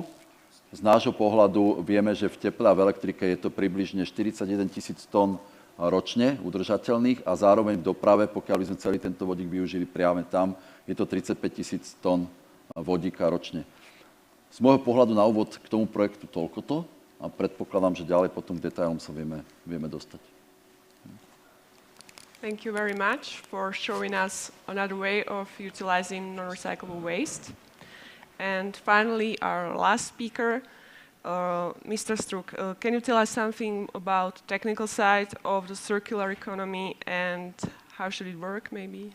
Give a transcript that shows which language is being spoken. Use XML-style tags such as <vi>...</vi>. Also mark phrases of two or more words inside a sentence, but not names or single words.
<sk>Z nášho pohľadu vieme, že v teple a v elektrike je to približne 41 000 tón ročne udržateľných a zároveň v doprave, pokiaľ by sme celý tento vodík využili priame tam, je to 35 000 tón vodíka ročne. Z môjho pohľadu na úvod k tomu projektu toľkoto a predpokladám, že ďalej potom k detailom sa vieme dostať.</sk> <en>Thank you very much for showing us another way of utilizing non-recyclable waste. And finally, our last speaker, Mr. Struk, can you tell us something about the technical side of the circular economy and how should it work, maybe?</en>